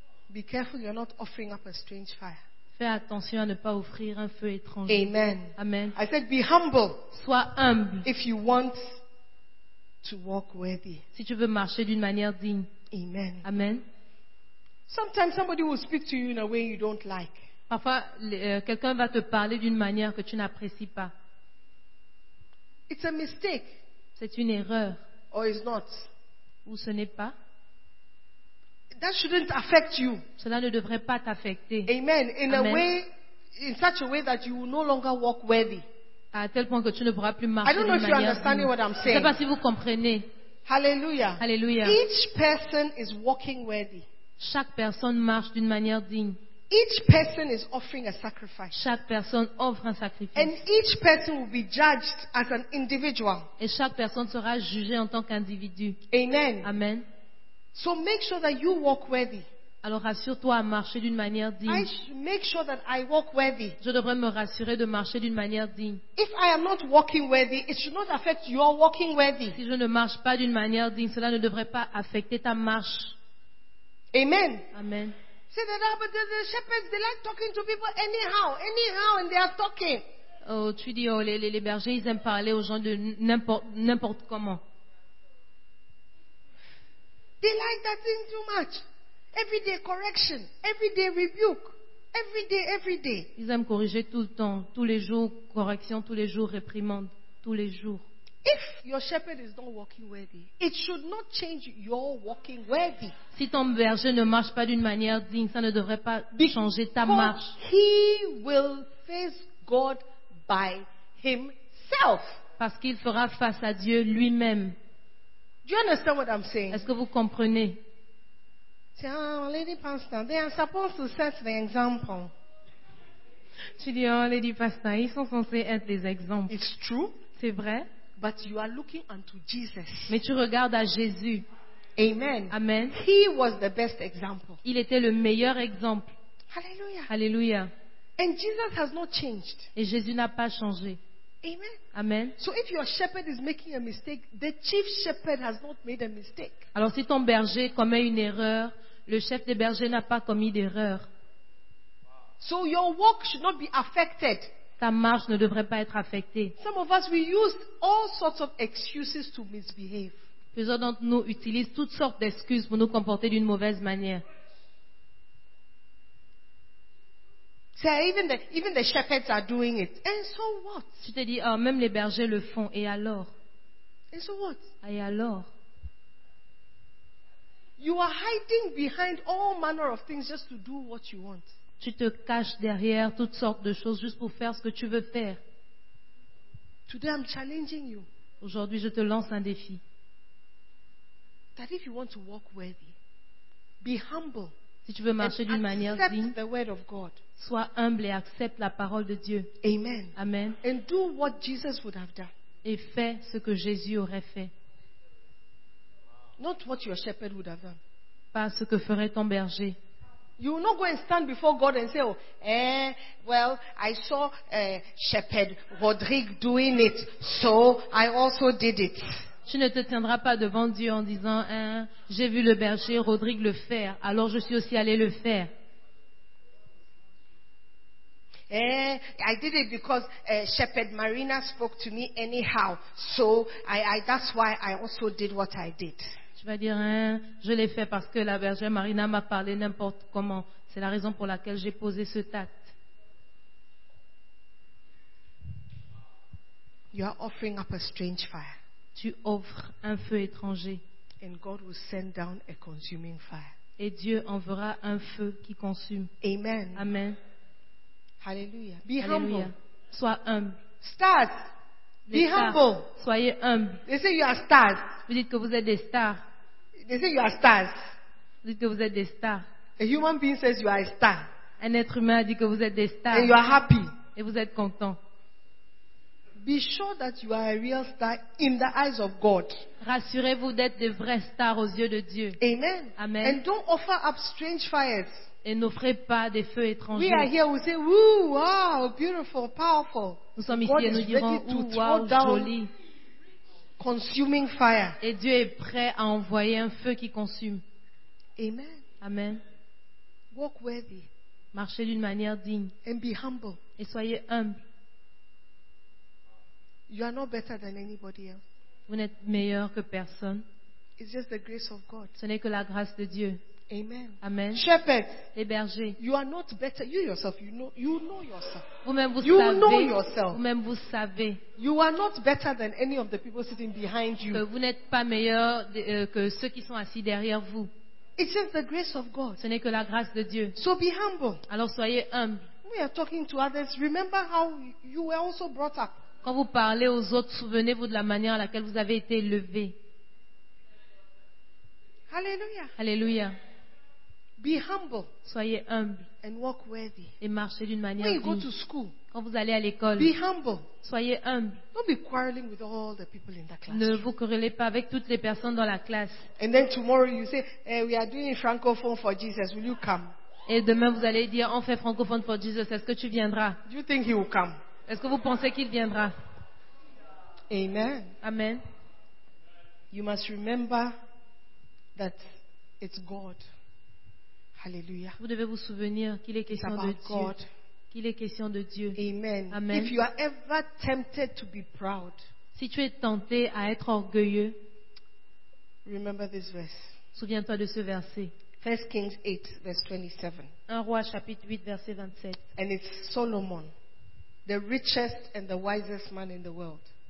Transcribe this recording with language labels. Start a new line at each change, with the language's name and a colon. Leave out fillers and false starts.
English: Be careful you're not offering up a strange fire.
French: Fais attention à ne pas offrir un feu étranger.
English: Amen.
French: Amen.
English: I said, be humble.
French: Sois humble.
English: If you want to walk worthy.
French: Si tu veux marcher d'une manière digne.
English: Amen.
French: Amen.
English: Sometimes somebody will speak to you in a way you don't like.
French: Parfois, quelqu'un va te parler d'une manière que tu n'apprécies pas.
English: It's a mistake.
French: C'est une erreur.
English: Or it's not.
French: Ou ce n'est pas.
English: That shouldn't affect you.
French: Cela ne devrait pas t'affecter.
English: Amen. In
French: Amen.
English: A way, in such a way that you will no longer walk worthy.
French: À tel point que tu ne pourras plus marcher.
English: I don't know if you're understanding what I'm saying.
French: Je ne sais pas si vous comprenez.
English: Hallelujah.
French: Hallelujah.
English: Each person is walking worthy.
French: Chaque personne marche d'une manière digne.
English: Each person is offering a sacrifice.
French: Chaque personne offre un sacrifice.
English: And each person will be judged as an individual.
French: Et chaque personne sera jugée en tant qu'individu.
English: Amen.
French: Amen.
English: So make sure that you walk worthy.
French: Alors rassure-toi à marcher d'une manière digne.
English: Make sure that I walk worthy.
French: Je devrais me rassurer de marcher d'une manière digne.
English: If I am not walking worthy, it should not affect your walking worthy.
French: Si je ne marche pas d'une manière digne, cela ne devrait pas affecter ta marche.
English: Amen.
French: Amen.
English: Say that, but the shepherds, they like talking to people anyhow, and they are talking.
French: Oh, tu dis, oh, les bergers, ils aiment parler aux gens de n'importe comment.
English: They like that thing too much. Every day correction, every day rebuke, every day.
French: Ils aiment corriger tout le temps, tous les jours correction, tous les jours réprimande, tous les jours.
English: If your shepherd is not walking worthy, it should not change your walking worthy.
French: Si ton berger ne marche pas d'une manière digne, ça ne devrait pas changer ta marche.
English: He will face God by himself.
French: Parce qu'il fera face à Dieu lui-même.
English: Do you understand what I'm saying?
French: Est-ce que vous comprenez?
English: Say, oh, Lady Pastor, they are supposed to set the example.
French: Tu dis, oh, Lady Pastor, ils sont censés être les exemples.
English: It's true.
French: C'est vrai.
English: But you are looking unto Jesus.
French: Mais tu regardes à Jésus.
English: Amen.
French: Amen.
English: He was the best example.
French: Il était le meilleur exemple.
English: Hallelujah.
French: Hallelujah.
English: And Jesus has not changed.
French: Et Jésus n'a pas changé.
English: Amen.
French: Amen.
English: So if your shepherd is making a mistake, the chief shepherd has not made a mistake.
French: Alors si ton berger commet une erreur, le chef des bergers n'a pas commis d'erreur.
English: So your walk should not be affected.
French: Ta marche ne devrait pas être affectée.
English: Some of us, we use all sorts of excuses to misbehave.
French: Plusieurs d'entre nous utilisent toutes sortes d'excuses pour nous comporter d'une mauvaise manière.
English: See, even the shepherds are doing it. And so what?
French: Tu te dis, oh, même les bergers le font, et alors?
English: And so what?
French: Et alors?
English: You are hiding behind all manner of things just to do what you want.
French: Tu te caches derrière toutes sortes de choses juste pour faire ce que tu veux faire.
English: Today I'm challenging you.
French: Aujourd'hui, je te lance un défi.
English: That if you want to walk worthy, be humble.
French: Si tu veux marcher d'une manière digne,
English: the word of God.
French: Sois humble et accepte la parole de Dieu.
English: Amen.
French: Amen.
English: And do what Jesus would have done.
French: Et fais ce que Jésus aurait fait.
English: Not what your shepherd would have done.
French: Pas ce que ferait ton berger.
English: You will not go and stand before God and say, oh, well, I saw Shepherd Rodrigue doing it, so I also did it.
French: Tu ne te tiendras pas devant Dieu en disant, j'ai vu le berger Rodrigue le faire, alors je suis aussi allé le faire.
English: I did it because Shepherd Marina spoke to me anyhow, so I that's why I also did what I did.
French: Tu vas dire, je l'ai fait parce que la Vierge Marina m'a parlé n'importe comment. C'est la raison pour laquelle j'ai posé ce tact.
English: You are offering up a strange fire.
French: Tu offres un feu étranger.
English: And God will send down a consuming fire.
French: Et Dieu enverra un feu qui consume.
English: Amen.
French: Amen.
English: Hallelujah. Be Hallelujah. Humble.
French: Sois humble.
English: Start. Be humble.
French: Soyez humble.
English: They say you are stars.
French: Vous dites que vous êtes des stars.
English: They say you are stars.
French: Vous dites que vous êtes des stars.
English: A human being says you are a star.
French: Un être humain dit que vous êtes des stars.
English: And you are happy.
French: Et vous êtes content.
English: Be sure that you are a real star in the eyes of God.
French: Rassurez-vous d'être des vraies stars aux yeux de Dieu.
English: Amen.
French: Amen.
English: And don't offer up strange fires.
French: Et n'offrez pas des feux étrangers.
English: We are here, we say, ooh, wow, beautiful, powerful.
French: Nous sommes ici et nous dirons, ooh, wow, joli.
English: Consuming fire.
French: Et Dieu est prêt à envoyer un feu qui consume.
English: Amen.
French: Amen.
English: Walk worthy.
French: Marchez d'une manière digne.
English: And be humble.
French: Et soyez humble.
English: You are not better than anybody else.
French: Vous n'êtes meilleur que personne.
English: It's just the grace of God.
French: Ce n'est que la grâce de Dieu.
English: Amen.
French: Amen.
English: Shepherd,
French: les bergers.
English: You are not better. You yourself, you know yourself.
French: Vous-même vous
English: you
French: savez.
English: You know yourself.
French: Vous-même vous savez.
English: You are not better than any of the people sitting behind you.
French: Que vous n'êtes pas meilleur que ceux qui sont assis derrière vous.
English: It's just the grace of God.
French: Ce n'est que la grâce de Dieu.
English: So be humble.
French: Alors soyez humble.
English: We are talking to others. Remember how you were also brought up.
French: Quand vous parlez aux autres, souvenez-vous de la manière à laquelle vous avez été élevé.
English: Hallelujah.
French: Hallelujah.
English: Be humble.
French: Soyez humble.
English: And walk worthy.
French: Et marchez d'une manière digne.
English: When you go to school,
French: quand vous allez à l'école,
English: be humble.
French: Soyez humble.
English: Don't be quarreling with all the people in the class.
French: Ne vous querellez pas avec toutes les personnes dans la classe.
English: And then tomorrow you say, hey, we are doing francophone for Jesus. Will you come?
French: Et demain vous allez dire, on fait francophone for Jesus. Est-ce que tu viendras?
English: Do you think he will come?
French: Est-ce que vous pensez qu'il viendra?
English: Amen.
French: Amen.
English: You must remember that it's God. Hallelujah.
French: Vous devez vous souvenir qu'il est question de Dieu.
English: God.
French: Qu'il est question de Dieu.
English: Amen.
French: Amen.
English: If you are ever tempted to be proud,
French: si tu es tenté à être orgueilleux,
English: remember this verse.
French: Souviens-toi de ce verset.
English: 1 Kings 8, verse 27.
French: 1 Roi, chapitre 8, verset 27.
English: And it's Solomon, the richest and the wisest man in the world.